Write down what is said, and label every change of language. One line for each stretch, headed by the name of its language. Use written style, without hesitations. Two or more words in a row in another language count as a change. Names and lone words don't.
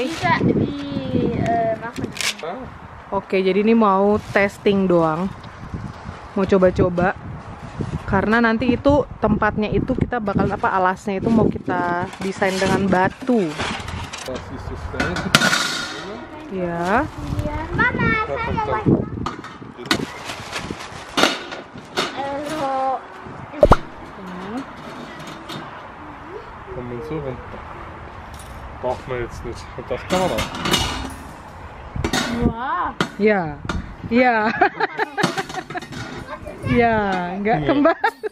Indonesian: Oke, jadi ini mau testing doang. Mau coba-coba. Karena nanti itu tempatnya itu kita bakal apa, alasnya itu mau kita desain dengan batu. Ya.
German: Kommen so runter. Braucht man jetzt nicht. Und das kann man auch.
Indonesian: Wah. Ya. Ya. Ya, nggak kembali.